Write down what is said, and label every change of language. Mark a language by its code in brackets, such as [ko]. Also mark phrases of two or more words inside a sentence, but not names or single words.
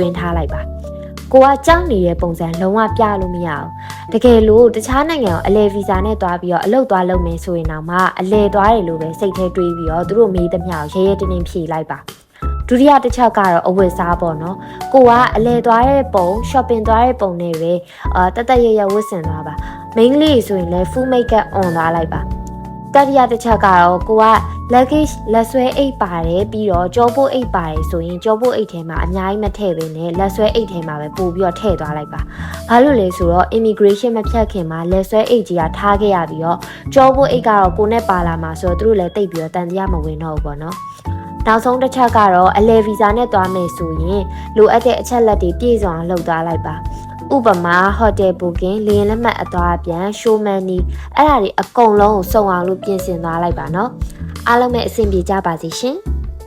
[my] င်းထားလိုက်ပါကိုကကြောက်နေတဲ့ပုံစံလုံးဝပြလို့မရအောင်တကယ်လို့တခြားနိုင်ငံကိုအလဲဗီဇာနဲ့သွားပြီးတော့အလုပ်သွားလုပ်မယ်ဆိုရင်တော့မှအလဲသွားတယ်လို့ပဲစိတ်ထဲတွေးပြီးတော့သူတို့မေးသမျှကိုရဲရဲတင်းတင်းဖြေလိုက် ပါဒုတိယတစ်ချက်ကတော့အဝတ်စားပေါ့နော်ကိုကအလဲသွားတဲ့ပုံ shopping သွားတဲ့ပုံနဲ့ပဲတသက်ရရဝတ်ဆင်သွားပါ main လေးဆိုရင်လည်း [en] full makeup on [my] သွားလိုက် ပါတတိယတစ်ချက်ကတော့ကိုက luggage လက်ဆွဲအိတ်ပါတယ်ပြီးတော့ကြောပိုးအိတ်ပါတယ်ဆိုရင်ကြောပိုးအိတ်ထဲမှာအများကြီးမထ ည့်ဘဲနဲ့လက်ဆွဲအိတ်ထဲမှာပဲပို့ပြီးတော့ထည့်သွားလိုက်ပါဘာလို့လဲဆိုတော့ immigration မဖြတ်ခင်မှာလက်ဆွဲအိတ်ကြီးကထားခဲ့ရပြီးတော့ကြောပိုးအိတ်ကတော့ကိုနဲ့ပါလာမှာဆိုတော့သူတို့လည်းတိတ်ပြီးတော့တန်တရားမဝင်တော့ဘူးပေါ့နော်နောက်ဆုံးတစ်ချက်ကတော့အလဲဗီဇာနဲ့သွားမယ်ဆိုရင်လိုအပ်တဲ့အချက်လက်တွေပြည့်စုံအောင်လုပ်သွားလိုက်ပါဥပမာ [en] hotel booking [my] လေယာဉ်လက်မှတ်အသွားအပြန် [en] show money [my] အဲ့ဒါတွေအကုန်လုံးကိုစုံအောင်လို့ပြင်ဆင်သွားလိုက်ပါနော်အားလုံးပဲအဆင်ပြေကြပါစေရှင်